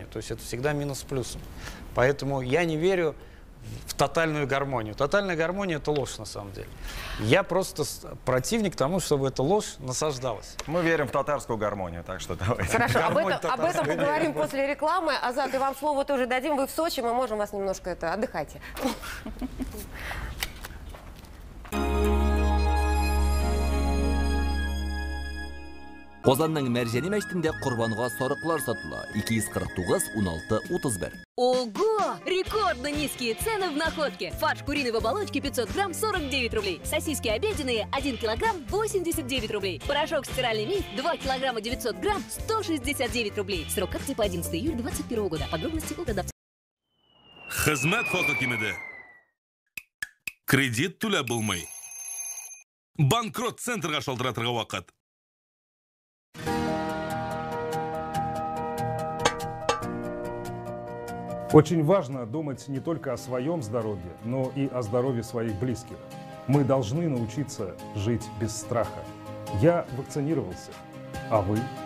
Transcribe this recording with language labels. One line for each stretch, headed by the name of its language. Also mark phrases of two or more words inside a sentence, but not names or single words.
Russian: То есть это всегда минус с плюсом. Поэтому я не верю в тотальную гармонию. Тотальная гармония — это ложь на самом деле. Я просто противник тому, чтобы эта ложь насаждалась. Мы верим в татарскую гармонию, так что давайте. Хорошо, об Гармонь этом татарская, поговорим после рекламы. Азат, и вам слово тоже дадим. Вы в Сочи, мы можем вас немножко отдыхайте.
Tatar: Озанның Мәрҗәни мәчетендә Корбанга сарыклар сатыла. 249-16-31.
Russian: Ого! Рекордно низкие цены в находке. Фарш куриный в оболочке 500 грамм 49 рублей. Сосиски обеденные 1 килограмм 89 рублей. Порошок стиральный миф 2 килограмма 900 грамм 169 рублей. Срок акции по 11 июля 2021 года. Подробности у продавца.
Tatar: Хезмәт хакимиде. Кредит түләп булмый. Банкрот центрга шалтыратырга вакыт.
Russian: Очень важно думать не только о своем здоровье, но и о здоровье своих близких. Мы должны научиться жить без страха. Я вакцинировался, а вы?